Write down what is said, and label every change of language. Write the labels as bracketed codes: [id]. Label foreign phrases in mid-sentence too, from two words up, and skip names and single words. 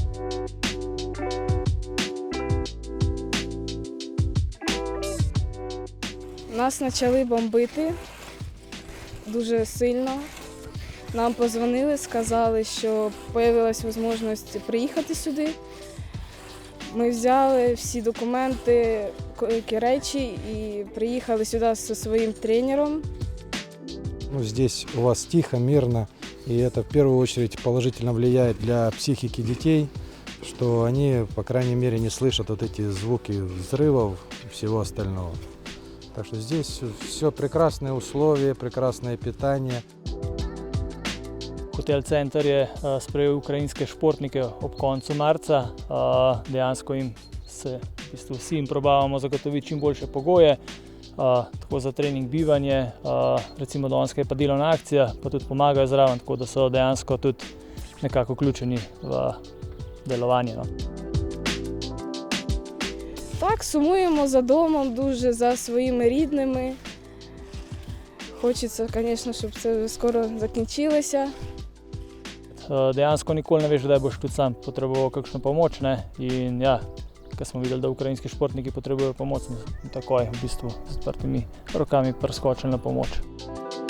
[uk] Нас почали бомбити дуже сильно. Нам подзвонили, сказали, що з'явилася можливість приїхати сюди. Ми взяли всі документи, речі і приїхали сюди зі своїм тренером. [ru] Здесь у вас тихо, мирно, и это в первую очередь положительно влияет для психики детей, что они, по крайней мере, не слышат вот эти звуки взрывов и всего остального. Так что здесь все прекрасные условия, прекрасное питание. [sl] Hotel Center je sprejel ukrajinske športnike ob koncu marca. Dejansko jim se v bistvu vsi jim probavamo zagotoviti čim boljše pogoje, tako za trening, bivanje, recimo danes je pa delovna akcija, pa tudi pomagajo zraven, tako da so dejansko tudi nekako vključeni v delovanje. [uk] Так, сумуємо за домом, дуже за своїми рідними. Хочеться, звісно, щоб це скоро закінчилося. [sl] Dejansko nikoli ne veš, kdaj boš tudi sam potreboval kakšno pomoč. In ja, ko smo videli, da ukrajinski športniki potrebujejo pomoč, smo takoj v bistvu z odprtimi rokami priskočili na pomoč.